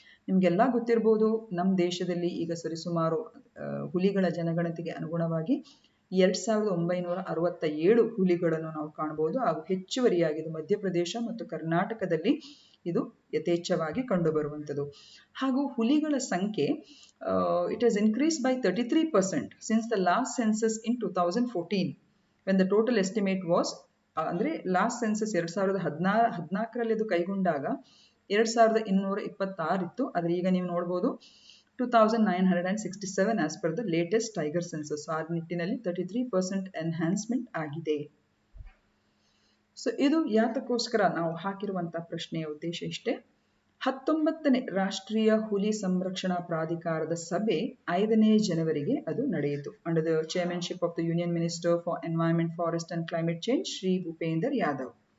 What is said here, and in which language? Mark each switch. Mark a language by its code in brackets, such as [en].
[kn] ನಿಮ್ಗೆಲ್ಲ ಗೊತ್ತಿರಬಹುದು, ನಮ್ಮ ದೇಶದಲ್ಲಿ ಈಗ ಸರಿಸುಮಾರು ಹುಲಿಗಳ ಜನಗಣತಿಗೆ ಅನುಗುಣವಾಗಿ 2967 ಹುಲಿಗಳನ್ನು ನಾವು ಕಾಣಬಹುದು. ಹಾಗೂ ಹೆಚ್ಚುವರಿಯಾಗಿ ಇದು ಮಧ್ಯಪ್ರದೇಶ ಮತ್ತು ಕರ್ನಾಟಕದಲ್ಲಿ ಇದು ಯಥೇಚ್ಛವಾಗಿ ಕಂಡುಬರುವಂಥದ್ದು. ಹಾಗೂ ಹುಲಿಗಳ ಸಂಖ್ಯೆ [en] it has increased by 33% since the last census in 2014 when the total estimate was [kn] ಅಂದ್ರೆ ಲಾಸ್ಟ್ ಸೆನ್ಸಸ್ 2014ರಲ್ಲಿ ಇದು ಕೈಗೊಂಡಾಗ 2226 ಇತ್ತು. ಆದ್ರೆ ಈಗ ನೀವು ನೋಡಬಹುದು [en] 2967 as per the latest tiger census. [kn] ಆ ನಿಟ್ಟಿನಲ್ಲಿ 33% ಎನ್ಹಾನ್ಸ್ಮೆಂಟ್ ಆಗಿದೆ. ಸೊ ಇದು ಯಾತಕ್ಕೋಸ್ಕರ ನಾವು ಹಾಕಿರುವಂತಹ ಪ್ರಶ್ನೆಯ ಉದ್ದೇಶ ಇಷ್ಟೇ. 19ನೇ ರಾಷ್ಟ್ರೀಯ ಹುಲಿ ಸಂರಕ್ಷಣಾ ಪ್ರಾಧಿಕಾರದ ಸಭೆ 5ನೇ ಜನವರಿಗೆ ಅದು ನಡೆಯಿತು. [en] Under the chairmanship of the union minister for environment, forest and climate change Shri Bhupender Yadav.